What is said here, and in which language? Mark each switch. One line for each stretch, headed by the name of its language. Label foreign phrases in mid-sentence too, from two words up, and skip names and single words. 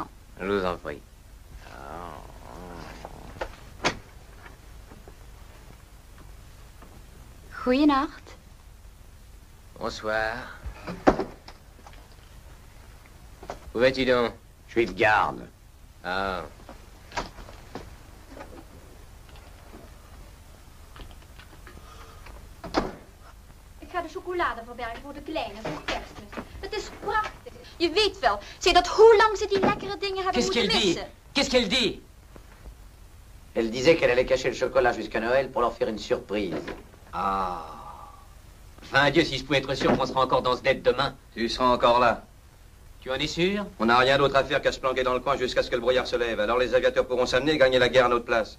French: Je vous en prie.
Dutch: Goeienacht.
French: Bonsoir. Où vas-tu donc? Je suis de garde. Ah.
Dutch: Ik ga de chocolade verbergen voor de kleine, voor kerstmis. Het is prachtig. Je weet wel, dat hoe lang ze die lekkere dingen hebben moeten missen.
French: Qu'est-ce qu'elle dit? Elle disait qu'elle allait cacher le chocolat jusqu'à Noël pour leur faire une surprise. Ah. Enfin, Dieu, si je pouvais être sûr qu'on sera encore dans ce dette demain. Tu seras encore là. Tu en es sûr? On n'a rien d'autre à faire qu'à se planquer dans le coin jusqu'à ce que le brouillard se lève. Alors les aviateurs pourront s'amener et gagner la guerre à notre place.